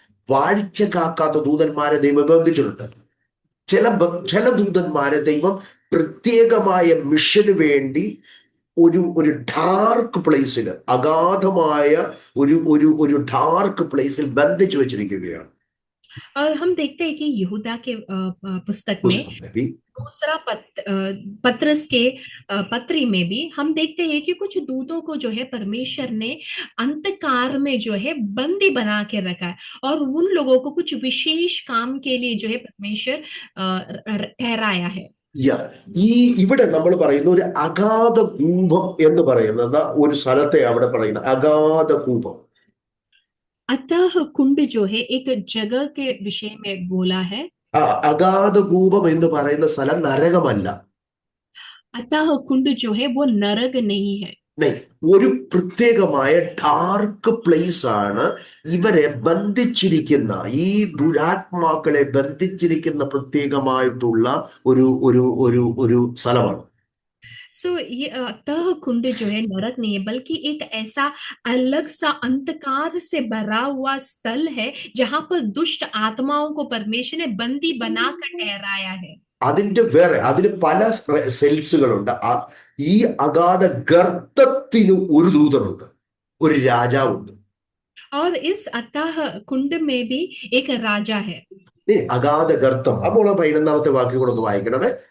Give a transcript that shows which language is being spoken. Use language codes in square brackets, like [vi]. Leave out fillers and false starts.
[ml] വാഴ്ച കാക്കാത്ത ദൂതന്മാരെ ദൈവം ബന്ധിച്ചിട്ടുണ്ട്. ചില ദൂതന്മാരെ ദൈവം പ്രത്യേകമായ മിഷന് വേണ്ടി ഒരു ഡാർക്ക് പ്ലേസിൽ, അഗാധമായ ഒരു ഒരു ഒരു ഡാർക്ക് പ്ലേസിൽ ബന്ധിച്ചു വെച്ചിരിക്കുകയാണ്. [hi] और हम देखते हैं कि यहूदा के पुस्तक में [ml] പുസ്തകം [hi] भी दूसरा पत्रस के पत्री में भी हम देखते हैं कि कुछ दूतों को जो है परमेश्वर ने अंतकार में जो है बंदी बना के रखा है, और उन लोगों को कुछ विशेष काम के लिए जो है परमेश्वर ठहराया है। [ml] യാ ഈ ഇവിടെ നമ്മൾ പറയുന്ന ഒരു അഗാധ കൂപം എന്ന് പറയുന്നത് ഒരു സ്ഥലത്തെ അവിടെ പറയുന്ന അഗാധ കൂപം. [hi] अतः कुंड जो है एक जगह के विषय में बोला है। [ml] ആ അഗാധ കൂപം എന്ന് പറയുന്ന സ്ഥലം നരകമല്ല. [hi] अतः कुंड जो है वो नरक नहीं है। [ml] നെയ് ഒരു പ്രത്യേകമായ ഡാർക്ക് പ്ലേസ് ആണ് ഇവരെ ബന്ധിച്ചിരിക്കുന്ന, ഈ ദുരാത്മാക്കളെ ബന്ധിച്ചിരിക്കുന്ന പ്രത്യേകമായിട്ടുള്ള ഒരു ഒരു ഒരു ഒരു സ്ഥലമാണ്. [hi] सो ये अतः कुंड जो है नरक नहीं है, बल्कि एक ऐसा अलग सा अंधकार से भरा हुआ स्थल है जहां पर दुष्ट आत्माओं को परमेश्वर ने बंदी बनाकर ठहराया है। [ml] അതിന് പല സെൽസുകളുണ്ട്. ഈ അഗാധ ഗർത്തത്തിന് ഒരു ദൂതനുണ്ട്, ഒരു രാജാവുണ്ട്. [hi] और इस अतः कुंड में भी एक राजा है। [ml] അഗാധ ഗർത്തം. അപ്പോൾ 11ാമത്തെ വാക്യം കൂടെ ഒന്ന് വായിക്കണമേ.